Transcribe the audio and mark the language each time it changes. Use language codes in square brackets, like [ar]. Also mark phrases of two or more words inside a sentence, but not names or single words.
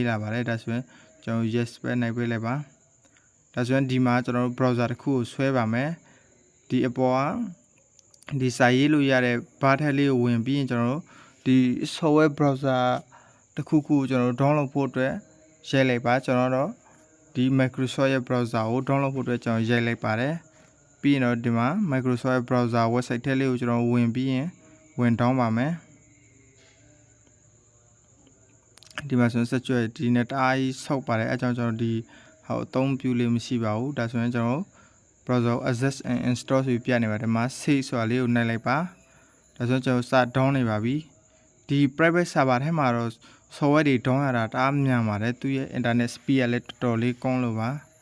[my] လာပါတယ်ဒါဆိုရင်ကျွန်တော် yes ပဲနှိုက်ပေးလိုက်ပါဒါဆိုရင်ဒီမှာကျွန်တော်တို့ browser တစ်ခုကိုဆွဲပါမယ်ဒီအပေါ်ကဒီစာရေးလို့ရတဲ့ bar ထက်လေးကိုဝင်ပြီးရင်ကျွန်တော်တို့ဒီ [en] software browser [my] တစ်ခုခုကိုကျွန်တော်တို့ download ဖို့အတွက်ရိုက်လိုက်ပါကျွန်တော်တို့ဒီ Microsoft ရဲ့ browser ကို download ဖို့အတွက်ကျွန်တော်ရိုက်လိုက်ပါတယ်ပြီးရင်တော့ဒီမှာ Microsoft [en] browser website [my] ထဲလေးကိုကျွန်တော်ဝင်ပြီးရင်ဝင်တောင်းပါမယ် ဒီမှာဆိုရင်ဆက်ကြွယ်ဒီနဲ့တအားကြီးဆောက်ပါတယ်အဲကြောင့်ကျွန်တော်ဒီဟောအသုံးပြုလေးမရှိပါဘူးဒါဆိုရင်ကျွန်တော် [en] browser access and install [my] ဆိုပြီးပြနေပါတယ်ဒီမှာ save ဆိုတာလေးကိုနှိုက်လိုက်ပါဒါဆိုရင်ကျွန်တော်စ down နေပါပြီဒီ [en] private server [my] ထဲမှာတော့ software တွေ down ရတာတအားမြန်ပါတယ်သူရဲ့ [en] internet speed [my] ကလည်းတော်တော်လေးကောင်းလို့ပါ